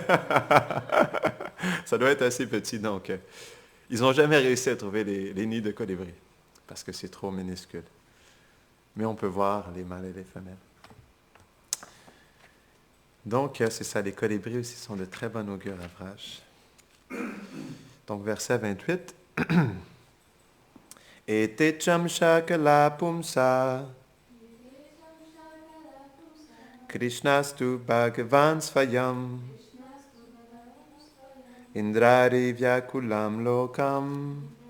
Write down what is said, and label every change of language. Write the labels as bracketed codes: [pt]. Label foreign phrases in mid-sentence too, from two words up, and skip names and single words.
[fr] Ça doit être assez petit, donc ils n'ont jamais réussi à trouver les nids de colibri, parce que c'est trop minuscule. Mais on peut voir les mâles et les femelles. Donc c'est ça, les colibris aussi sont de très bon augure à Vraj. Donc verset 28. [sa] एते चांशकला पुंस कृष्णस्तु भगवान् स्वयम् इन्द्रारि व्याकुलम् लोकम्